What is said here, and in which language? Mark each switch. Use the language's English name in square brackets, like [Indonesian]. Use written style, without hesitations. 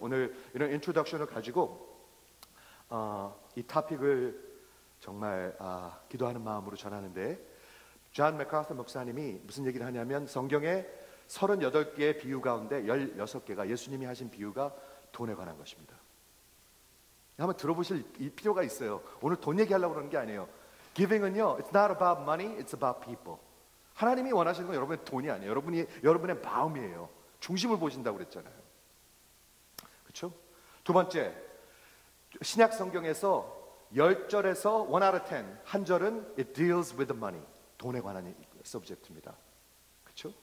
[Korean] 오늘 이런 인트로덕션을 가지고 이 토픽을 정말 기도하는 마음으로 전하는데, 존 맥카서 목사님이 무슨 얘기를 하냐면, 성경에 38개의 비유 가운데 16개가 예수님이 하신 비유가 돈에 관한 것입니다. 한번 들어보실 필요가 있어요. 오늘 돈 얘기하려고 그러는 게 아니에요. [English] Giving은요, it's not about money, it's about people. [Korean] 하나님이 원하시는 건 여러분의 돈이 아니에요. 여러분의 마음이에요. 중심을 보신다고 그랬잖아요. 그렇죠? 두 번째, 신약 성경에서 10절에서 1 out of 10, 한 절은 it deals with the money, 돈에 관한 서브젝트입니다. 그렇죠?